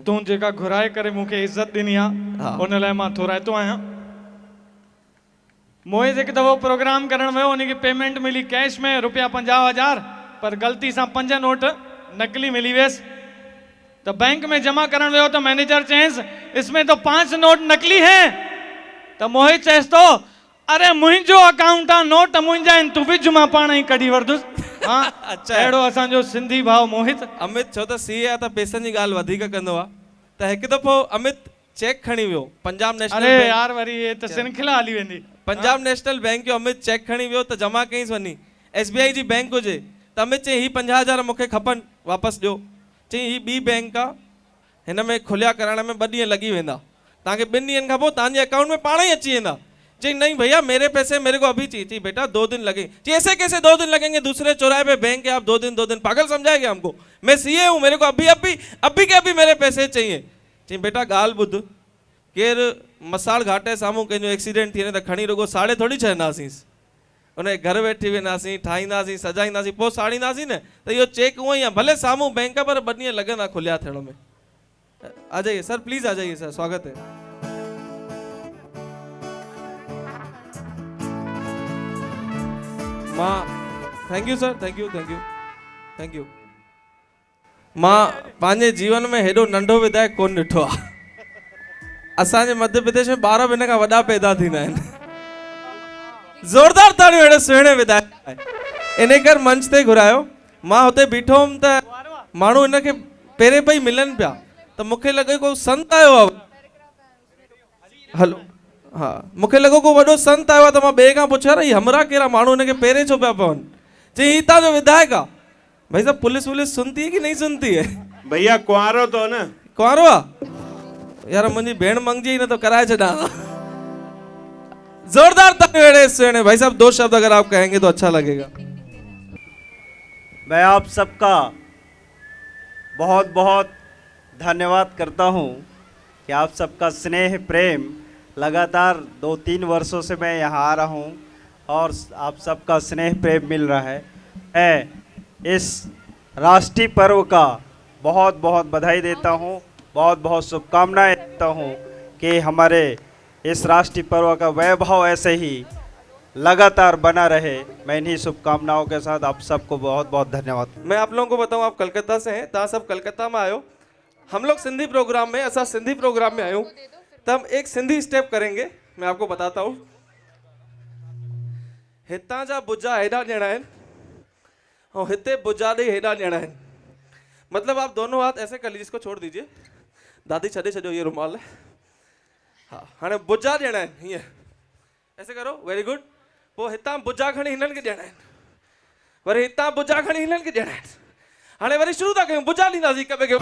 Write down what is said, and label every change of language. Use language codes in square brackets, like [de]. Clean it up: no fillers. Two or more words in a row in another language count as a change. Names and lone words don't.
[sd] तूं जेका घुराए करे मूंखे इज़त ॾिनी आहे, उन लाइ मां थोराइतो आहियां। मोहित हिकु दफ़ो प्रोग्राम करण वियो, उनखे पेमेंट मिली कैश में ₹50,000, पर ग़लती सां 5 नोट नकली मिली वियसि। तो बैंक में जमा करण वियो, तो मैनेजर चयसि [hi] इसमें तो 5 नोट नकली हैं। [sd] तो मोहित चयसि तो अरे मुंहिंजो अकाउंट आहे, नोट मुंहिंजा आहिनि, तूं विझ, मां पाण ई कढी वठंदुसि। हाँ अच्छा, अहिड़ो असांजो सिंधी भाउ मोहित। अमित छो त सीए आहे त पैसनि जी ॻाल्हि वधीक कंदो आहे। त हिकु दफ़ो अमित चेक खणी वियो पंजाब नेशनल बैंक। अरे यार वरी ये त श्रृंखला हली वेंदी। पंजाब नेशनल बैंक जो अमित चेक खणी वियो त जमा कईंसि वञी, SBI जी बैंक हुजे। त अमित चई ही 50,000 मूंखे खपनि, वापसि ॾियो। चई ही ॿी बैंक आहे, हिन में खुलिया करण में 2 ॾींहं लॻी वेंदा, तव्हांखे 2 ॾींहंनि खां पोइ तव्हांजे अकाउंट में पाण ई अची वेंदा। [hi] चई नहीं भैया मेरे पैसे मेरे को अभी चाहिए। चई बेटा 2 दिन लगे। चई ऐसे कैसे 2 दिन लगेंगे, दूसरे चौराहे पे बैंक है, आप 2 दिन पागल समझाएंगे हमको? मैं सीए हूँ, मेरे को अभी के अभी मेरे पैसे चाहिए। [sd] चई बेटा ॻाल्हि ॿुध, केरु मसाल घाट जे साम्हूं कंहिंजो एक्सीडेंट थी वञे त खणी रुगो साड़े थोड़ी छॾंदासीं, उन घर वेठी वेंदासीं, ठाहींदासीं, सजाईंदासीं, पोइ साड़ींदासीं न, त इहो चेक उहो ई आहे, भले साम्हूं बैंक पर 2 ॾींहं लॻंदा खुलिया थियण में। [hi] आ जाइए सर, प्लीज आ जाइए सर, स्वागत है। [en] मां thank you sir, thank you thank you thank you. [sd] मां पंहिंजे जीवन में हेॾो नंढो विधायक कोन ॾिठो आहे। असांजे मध्य प्रदेश में 12 ॿिन खां वॾा पैदा थींदा आहिनि। ज़ोरदार ताड़ियूं अहिड़े सुहिणे विधायक लाइ। इन करे मंच ते घुरायो। मां हुते बीठो हुउमि त माण्हू हिनखे पहिरें पई मिलनि पिया, त मूंखे लॻे को संत आयो आहे। हलो, हाँ, मूंखे लॻो को वॾो संत आयो आहे, त मां ॿिए खां पुछियो रही हमरा कहिड़ा माण्हू हिनखे पहिरें छो पिया पवनि। चई हीउ तव्हांजो विधायक आहे। [hi] भाई साहब, पुलिस वुलिस सुनती है कि नहीं सुनती है? [sd] भैया कुआरो तो न, कुंवारो आहे यार, मुंहिंजी भेण मंगजी न तो कराए छॾा। जोरदार तालियां अहिड़े सुहिणे। [hi] भाई साहब, 2 शब्द अगर आप कहेंगे तो अच्छा लगेगा। मैं आप सबका बहुत बहुत धन्यवाद करता हूँ कि आप सबका स्नेह प्रेम लगातार 2-3 वर्षों से मैं यहाँ आ रहा हूँ और आप सबका स्नेह प्रेम मिल रहा है। मैं इस राष्ट्रीय पर्व का बहुत बहुत बधाई देता हूँ, बहुत बहुत शुभकामनाएं देता हूँ कि हमारे इस राष्ट्रीय पर्व का वैभव ऐसे ही लगातार बना रहे। मैं इन्हीं शुभकामनाओं के साथ आप सबको बहुत बहुत धन्यवाद। मैं आप लोगों को बताऊं, आप कलकत्ता से हैं, [sd] तव्हां सब कलकत्ता में आयो। [hi] हम लोग सिंधी प्रोग्राम में, [sd] असा सिंधी प्रोग्राम में आयो, [hi] तो हम एक सिंधी स्टेप करेंगे। मैं आपको बताता हूँ। [sd] हितां जा बुजा हेॾा ॼणा आहिनि और हिते बुजा ॾे हेॾा ॼणा आहिनि। [hi] मतलब आप दोनों हाथ ऐसे कर लीजिए, इसको छोड़ दीजिए। [sd] दादी छॾे छॾियो [hi] ये रुमाल है। [sd] हाँ, हाणे बुजा ॼणा आहिनि, हीअं ऐसे करो, [en] very good. [sd] पोइ हितां बुजा खणी हिननि खे ॾियणा आहिनि, वरी हितां बुजा खणी हिननि खे ॾियणा आहिनि। हाणे वरी शुरू था कयूं, बुजा ॾींदासीं हिक ॿिए खे।